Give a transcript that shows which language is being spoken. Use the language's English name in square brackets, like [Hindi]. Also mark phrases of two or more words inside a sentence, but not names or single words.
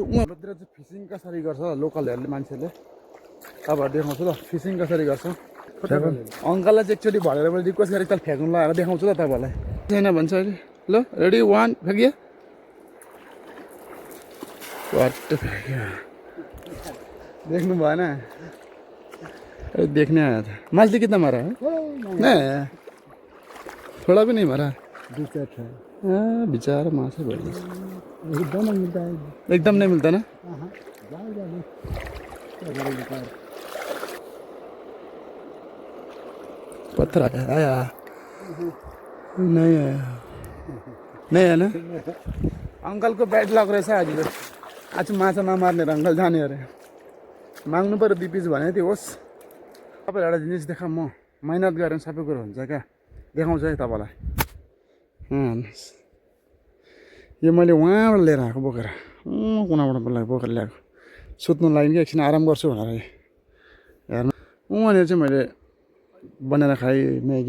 [Nepali] उहाँहरूतिर चाहिँ फिसिङ कसरी गर्छ लोकलहरूले, मान्छेहरूले तपाईँहरू देखाउँछु ल, फिसिङ कसरी गर्छ। अङ्कललाई चाहिँ एकचोटि भरेर मैले रिक्वेस्ट गरेँ, एकताल फ्याँक्नु लगाएर देखाउँछु ल तपाईँलाई। छैन भन्छ अहिले। ल रेडी 1 फ्याँकियो, वाट फ्याँक्यो, देख्नु भएन, [Hindi] देखने आया था। मछली कितना मारा है? नहीं थोड़ा भी नहीं मारा। बेचारा माछा बढ़िया एकदम नहीं मिलता ना। पत्थर आया नहीं आया। [Nepali] नै होइन अङ्कलको ब्याड लक रहेछ आज माछा नमार्ने र अङ्कल जाने अरे माग्नु पऱ्यो 2 पिस भने त्यो होस् तपाईँलाई एउटा जिनिस देखा म मेहनत गरेर सबै कुरो हुन्छ क्या देखाउँछु है तपाईँलाई यो मैले उहाँबाट लिएर आएको बोकेर कुनाबाट बोकेर ल्याएको सुत्नु लागि कि एकछिन आराम गर्छु भनेर हेर्नु वहाँनिर चाहिँ मैले बनाएर खाएँ म्यागी